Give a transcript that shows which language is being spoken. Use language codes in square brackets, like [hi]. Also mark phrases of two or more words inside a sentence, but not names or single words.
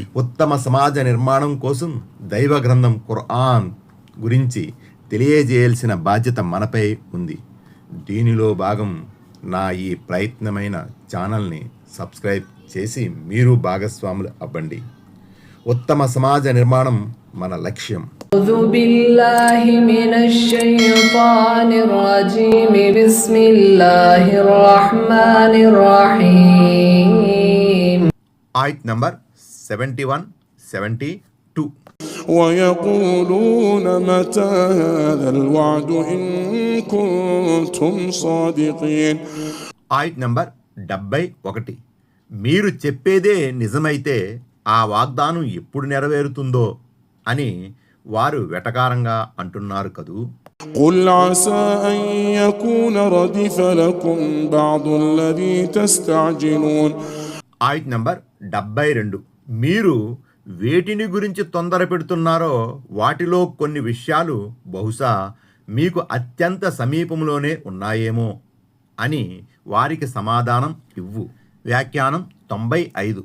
[te] ఉత్తమ సమాజ నిర్మాణం కోసం దైవ గ్రంథం ఖుర్ఆన్ గురించి తెలియజేయాల్సిన బాధ్యత మనపై ఉంది. దీనిలో భాగం నా ఈ ప్రయత్నమైన ఛానల్ని సబ్స్క్రైబ్ చేసి మీరు భాగస్వాములు అవ్వండి. ఉత్తమ సమాజ నిర్మాణం మన లక్ష్యం. [ar] أعوذ بالله من الشيطان الرجيم بسم الله الرحمن الرحيم. [te] ఆయత్ నంబర్ 71, 72. [ar] ويقولون متى هذا الوعد إن كنتم صادقين. [te] ఆయత్ నంబర్ 71. మీరు చెప్పేదే నిజమైతే ఆ వాగ్దానం ఎప్పుడు నెరవేరుతుందో అని వారు వెటకారంగా అంటున్నారు కదూ. [ar] قل عسى أن يكون ردف لكم بعض الذي تستعجلون. [te] ఆయత్ నంబర్ 72. మీరు వేటిని గురించి తొందర పెడుతున్నారో వాటిలో కొన్ని విషయాలు బహుశా మీకు అత్యంత సమీపంలోనే ఉన్నాయేమో అని వారికి సమాధానం ఇవ్వు. వ్యాఖ్యానం 95.